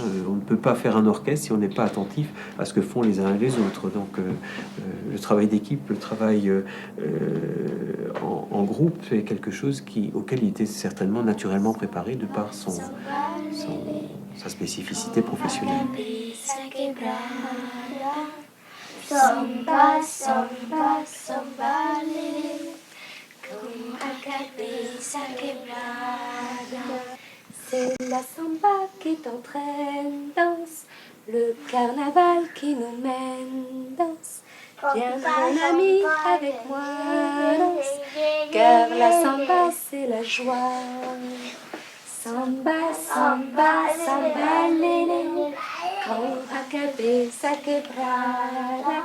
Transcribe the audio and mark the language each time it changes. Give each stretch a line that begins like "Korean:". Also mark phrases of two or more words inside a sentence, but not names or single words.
French: On ne peut pas faire un orchestre si on n'est pas attentif à ce que font les uns et les autres. Donc, le travail d'équipe, le travail en groupe est quelque chose auquel il était certainement naturellement préparé de par sa spécificité professionnelle.
Spanish: Samba, samba, samba, lele, con la cabeza quebrada.
French: C'est la samba qui t'entraîne, danse, le carnaval qui nous mène, danse. Viens mon ami avec moi, danse, car la samba c'est la joie.
Spanish: Samba, samba, samba, lele, con la cabeza quebrada.